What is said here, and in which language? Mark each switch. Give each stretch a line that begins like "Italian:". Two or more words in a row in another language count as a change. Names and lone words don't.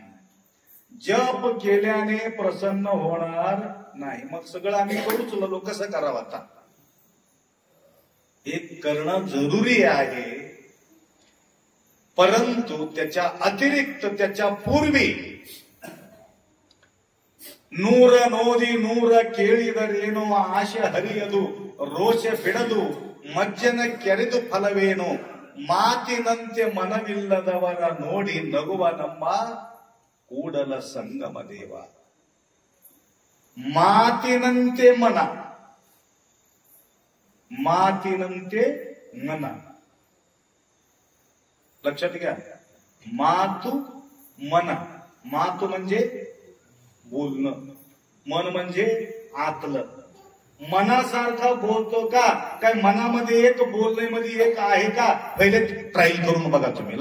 Marathi: जप केल्याने प्रसन्न होणार नाही. मग सगळं आम्ही करूच लागलो, कसं करावं आता? हे करणं जरुरी आहे, परंतु त्याच्या अतिरिक्त त्याच्या पूर्वी
Kannada: ನೂರ ನೋದಿ ನೂರ ಕೇಳಿದರೇನು ಆಶೆ ಹರಿಯದು ರೋಷ ಬಿಡದು ಮಜ್ಜನ ಕೆರೆದು ಫಲವೇನು ಮಾತಿನಂತೆ ಮನವಿಲ್ಲದವರ ನೋಡಿ ನಗುವ ನಮ್ಮ ಕೂಡಲ ಸಂಗಮ ದೇವ. ಮಾತಿನಂತೆ ಮನ, ಮಾತಿನಂತೆ ಮನ.
Marathi: लक्षात घ्या. मातू मना. मातू म्हणजे बोलणं, मन म्हणजे आतलं. मनासारखा बोलतो का? काय मनामध्ये एक बोलण्यामध्ये एक आहे का? पहिले ट्रायल करून बघा तुम्ही.